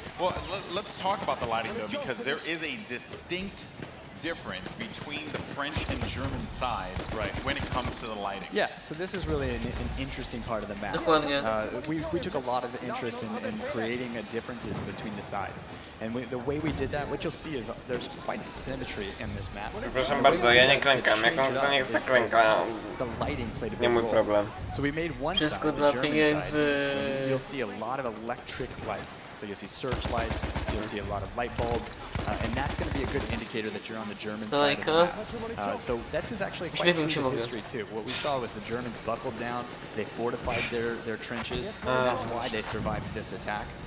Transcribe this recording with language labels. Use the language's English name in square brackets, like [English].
[English] Well, let's talk about the lighting though, because there is a distinct difference between the French and German side, right, when it comes to the lighting. Yeah, so this is really an interesting part of the map. We took a lot of interest in creating differences between the sides, and the way we did that, what you'll see is there's quite a symmetry in this map. [Polish] Proszę bardzo, ja nie klękam. Jak on chce, niech zaklęka. Nie mój problem. [English] So we made one side, the German side, you'll see a lot of electric lights. So you'll see searchlights, you'll see a lot of light bulbs, and that's going to be a good indicator that you're on the German side of the map. So that's actually quite true to history too. What we saw was the Germans buckled down, they fortified their trenches, and that's why they survived this attack.